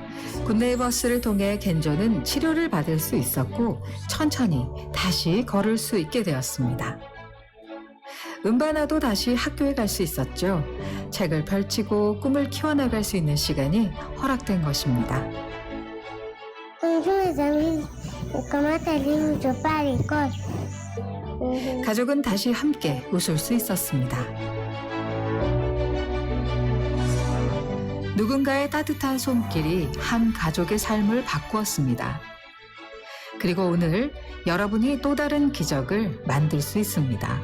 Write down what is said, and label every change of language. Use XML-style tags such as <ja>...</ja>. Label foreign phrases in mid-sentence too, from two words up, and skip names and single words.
<ko>굿네이버스를 통해 겐조는 치료를 받을 수 있었고 천천히 다시 걸을 수 있게 되었습니다. 은바나도 다시 학교에 갈 수 있었죠. 책을 펼치고 꿈을 키워나갈 수 있는 시간이 허락된 것입니다.</ko> <fr>Bonjour les amis, comment allez-vous? Je pars à l'école.</fr> <ko>가족은 다시 함께 웃을 수 있었습니다. 누군가의 따뜻한 손길이 한 가족의 삶을 바꾸었습니다. 그리고 오늘 여러분이 또 다른 기적을 만들 수 있습니다.</ko>